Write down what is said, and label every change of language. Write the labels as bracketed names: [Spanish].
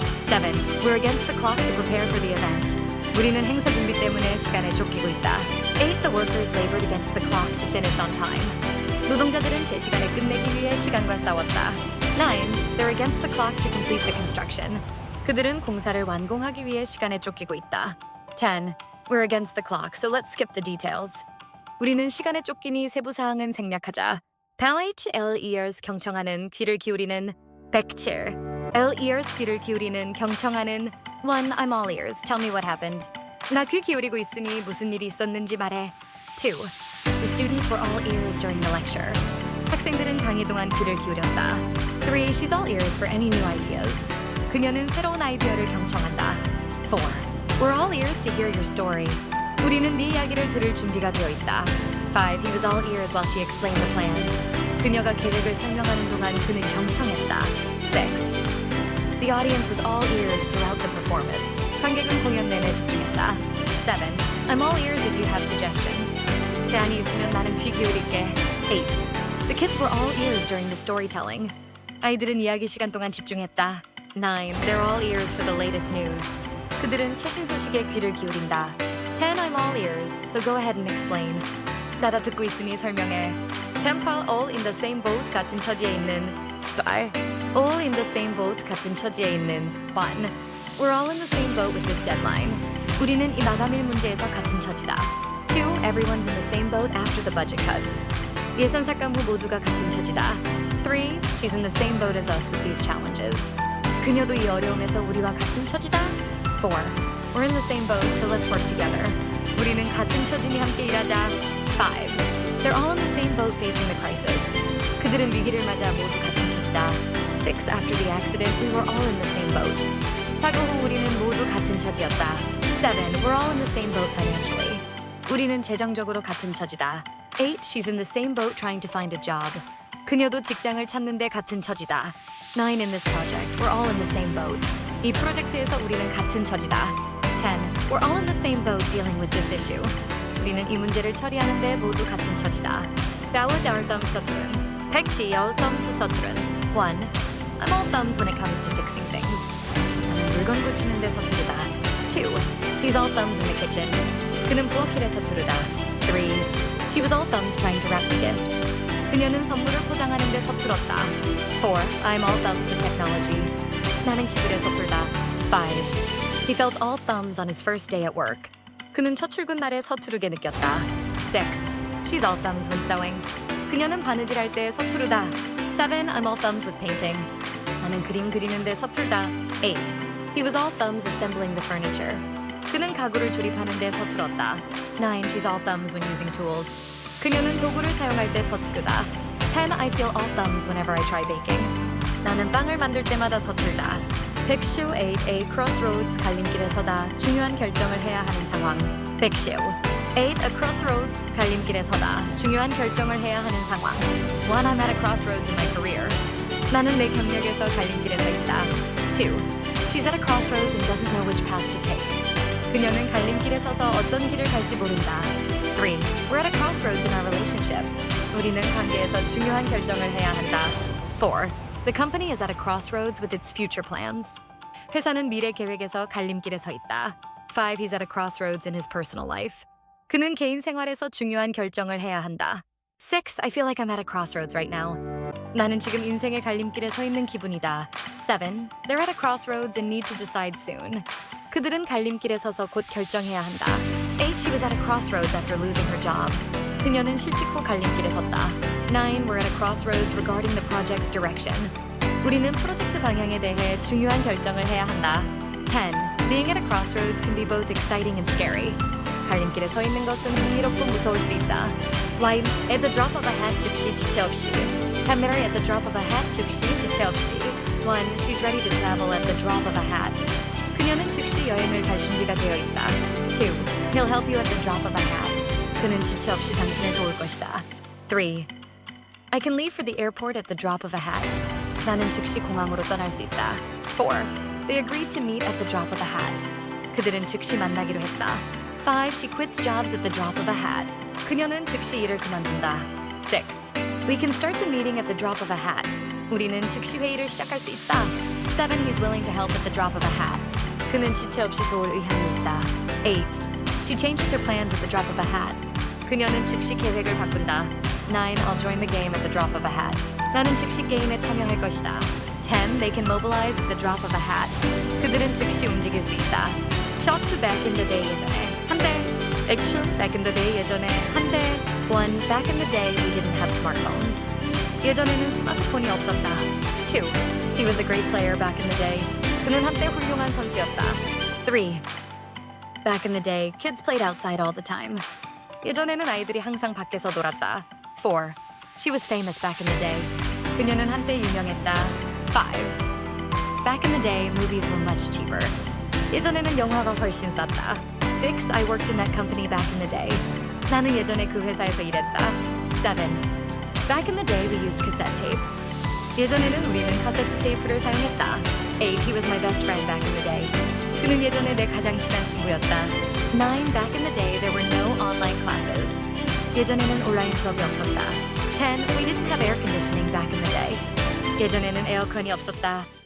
[English] 7. We're against the clock to prepare for the event. [Korean] 우리는 행사 준비 때문에 시간에 쫓기고 있다. [English] 8. The workers labored against the clock to finish on time. [Korean] 노동자들은 제 시간에 끝내기 위해 시간과 싸웠다. [English] 9. They're against the clock to complete the construction. [Korean] 그들은 공사를 완공하기 위해 시간에 쫓기고 있다. [English] 10. We're against the clock, so let's skip the details. [Korean] 우리는 시간에 쫓기니 세부 사항은 생략하자. LERS 경청하는 귀를 기울이는 107. LERS 귀를 기울이는 경청하는 1. [English] I'm all ears. Tell me what happened. [Korean] 나 귀 기울이고 있으니 무슨 일이 있었는지 말해. [English] 2. The students were all ears during the lecture. [Korean] 학생들은 강의 동안 귀를 기울였다. [English] 3. She's all ears for any new ideas. [Korean] 그녀는 새로운 아이디어를 경청한다. [English] 4. We're all ears to hear your story. [Korean] 우리는 네 이야기를 들을 준비가 되어 있다. [English] 5. He was all ears while she explained the plan. [Korean] 그녀가 계획을 설명하는 동안 그는 경청했다. [English] 6. The audience was all ears throughout the performance. [Korean] 관객은 공연 내내 집중했다. [English] 7. I'm all ears if you have suggestions. [Korean] 제안이 있으면 나는 귀 기울일게. [English] 8. The kids were all ears during the storytelling. [Korean] 아이들은 이야기 시간 동안 집중했다. [English] 9. They're all ears for the latest news. [Korean] 그들은 최신 소식에 귀를 기울인다. [English] 10. I'm all ears, so go ahead and explain. [Korean] 나다 듣고 있으니 설명해. [English] 10. All in the same boat [Korean] 같은 처지에 있는 [English] 2. All in the same boat [Korean] 같은 처지에 있는 [English] 1. We're all in the same boat with this deadline. [Korean] 우리는 이 마감일 문제에서 같은 처지다. [English] 2. Everyone's in the same boat after the budget cuts. [Korean] 예산 삭감 후 모두가 같은 처지다. [English] 3. She's in the same boat as us with these challenges. [Korean] 그녀도 이 어려움에서 우리와 같은 처지다. [English] 4. We're in the same boat, so let's work together. [Korean] 우리는 같은 처지니 함께 일하자. [English] 5. They're all in the same boat facing the crisis. [Korean] 그들은 위기를 맞아 모두 같은 처지다. [English] 6. After the accident, we were all in the same boat. [Korean] 사고 후 우리는 모두 같은 처지였다. [English] 7. We're all in the same boat financially. [Korean] 우리는 재정적으로 같은 처지다. [English] 8. She's in the same boat trying to find a job. [Korean] 그녀도 직장을 찾는데 같은 처지다. [English] 9. In this project, we're all in the same boat. [Korean] 이 프로젝트에서 우리는 같은 처지다. [English] 10. We're all in the same boat dealing with this issue. [Korean] 우리는 이 문제를 처리하는데 모두 같은 처지다. [English] Ballad our thumbs 서투른. 백시 all thumbs 서투른. 1. I'm all thumbs when it comes to fixing things. [Korean] 나는 물건 고치는데 서투르다. [English] 2. He's all thumbs in the kitchen. [Korean] 그는 부엌일에 서투르다. [English] 3. She was all thumbs trying to wrap the gift. [Korean] 그녀는 선물을 포장하는데 서툴었다. [English] 4. I'm all thumbs with technology. [Korean] 나는 기술에 서툴다. 5. [English] He felt all thumbs on his first day at work. [Korean] 그는 첫 출근 날에 서투르게 느꼈다. [English] 6. She's all thumbs when sewing. [Korean] 그녀는 바느질할 때 서투르다. [English] 7. I'm all thumbs with painting. [Korean] 나는 그림 그리는데 서툴다. [English] 8. He was all thumbs assembling the furniture. [Korean] 그는 가구를 조립하는데 서툴었다. [English] 9. She's all thumbs when using tools. [Korean] 그녀는 도구를 사용할 때 서투르다. [English] 10. I feel all thumbs whenever I try baking. [Korean] 나는 빵을 만들 때마다 서툴다. 백쇼 8. A crossroads 갈림길에 서다 중요한 결정을 해야 하는 상황. 백쇼 8. A crossroads 갈림길에 서다 중요한 결정을 해야 하는 상황. [English] 1. I'm at a crossroads in my career. [Korean] 나는 내 경력에서 갈림길에 서 있다. [English] 2. She's at a crossroads and doesn't know which path to take. [Korean] 그녀는 갈림길에 서서 어떤 길을 갈지 모른다. [English] 3. We're at a crossroads in our relationship. [Korean] 우리는 관계에서 중요한 결정을 해야 한다. [English] 4. The company is at a crossroads with its future plans. [Korean] 회사는 미래 계획에서 갈림길에 서 있다. [English] 5. He's at a crossroads in his personal life. [Korean] 그는 개인 생활에서 중요한 결정을 해야 한다. [English] 6. I feel like I'm at a crossroads right now. [Korean] 나는 지금 인생의 갈림길에 서 있는 기분이다. [English] 7. They're at a crossroads and need to decide soon. [Korean] 그들은 갈림길에 서서 곧 결정해야 한다. [English] 8. She was at a crossroads after losing her job. [Korean] 그녀는 실직 후 갈림길에 섰다. [English] 9. We're at a crossroads regarding the project's direction. [Korean] 우리는 프로젝트 방향에 대해 중요한 결정을 해야 한다. [English] 10. Being at a crossroads can be both exciting and scary. [Korean] 갈림길에 서 있는 것은 흥미롭고 무서울 수 있다. [English] Like, at the drop of a hat [Korean] 즉시 지체 없이. [English] Mary at the drop of a hat [Korean] 즉시 지체 없이. [English] 1. She's ready to travel at the drop of a hat. [Korean] 그녀는 즉시 여행을 갈 준비가 되어 있다. [English] 2. He'll help you at the drop of a hat. [Korean] 그는 지체 없이 당신을 도울 것이다. [English] 3. I can leave for the airport at the drop of a hat. [Korean] 나는 즉시 공항으로 떠날 수 있다. [English] 4. They agreed to meet at the drop of a hat. [Korean] 그들은 즉시 만나기로 했다. [English] 5. She quits jobs at the drop of a hat. [Korean] 그녀는 즉시 일을 그만둔다. [English] 6. We can start the meeting at the drop of a hat. [Korean] 우리는 즉시 회의를 시작할 수 있다. [English] 7. He's willing to help at the drop of a hat. [Korean] 그는 지체 없이 도울 의향이 있다. [English] 8. She changes her plans at the drop of a hat. [Korean] 그녀는 즉시 계획을 바꾼다. [English] 9. I'll join the game at the drop of a hat. [Korean] 나는 즉시 게임에 참여할 것이다. [English] 10. They can mobilize at the drop of a hat. [Korean] 그들은 즉시 움직일 수 있다. [English] Shot to back in the day [Korean] 예전에 한대. [English] Action back in the day [Korean] 예전에 한대. [English] 1. Back in the day we didn't have smartphones. [Korean] 예전에는 스마트폰이 없었다. [English] 2. He was a great player back in the day. [Korean] 그는 한때 훌륭한 선수였다. [English] 3. Back in the day, kids played outside all the time. [Korean] 예전에는 아이들이 항상 밖에서 놀았다. [English] 4. She was famous back in the day. [Korean] 그녀는 한때 유명했다. 5. [English] Back in the day, movies were much cheaper. [Korean] 예전에는 영화가 훨씬 쌌다. [English] 6. I worked in that company back in the day. [Korean] 나는 예전에 그 회사에서 일했다. [English] 7. Back in the day, we used cassette tapes. [Korean] 예전에는 우리는 카세트 테이프를 사용했다. [English] 8. He was my best friend back in the day. [Korean] 그는 예전에 내 가장 친한 친구였다. [English] 9. Back in the day, there were no online classes. [Korean] 예전에는 온라인 수업이 없었다. [English] 10. We didn't have air conditioning back in the day. [Korean] 예전에는 에어컨이 없었다.